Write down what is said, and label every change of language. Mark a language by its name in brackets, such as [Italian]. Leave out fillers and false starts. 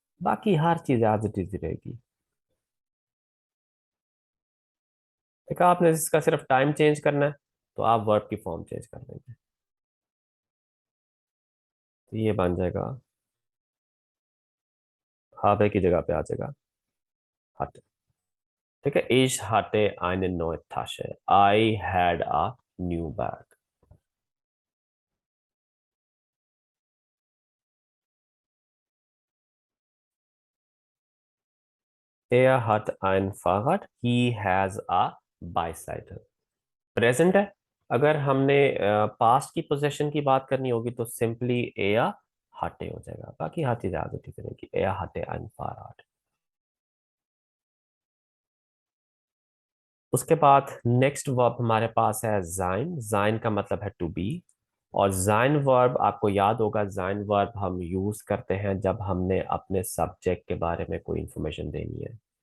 [Hindi] बाकी हर चीज as it is रहेगी। ठीक है, आपने इसका सिर्फ टाइम चेंज करना है, तो आप वर्ब की फॉर्म चेंज कर देंगे, तो ये बन जाएगा habe की जगह पे आ जाएगा हटे। ठीक है, [German] ich hatte eine neue Tasche, [English] I had a new bag। [German] Er hat ein Fahrrad, [English] he has a bicycle। [Hindi] Present है, अगर हमने पास्ट की पोजेशन की बात करनी होगी तो सिंपली एया हटे हो जाएगा, बाकी हर चीज आगे ठीक रहेगी, एया हटे [German] ein Fahrrad। [Hindi] उसके बाद नेक्स्ट वर्ब हमारे पास है जाइन। जाइन का मतलब है टू बी, और जाइन वर्ब आपको याद होगा, जाइन वर्ब हम यूज करते हैं जब हमने अपने सब्जेक्ट के बारे में कोई इंफॉर्मेशन देनी है।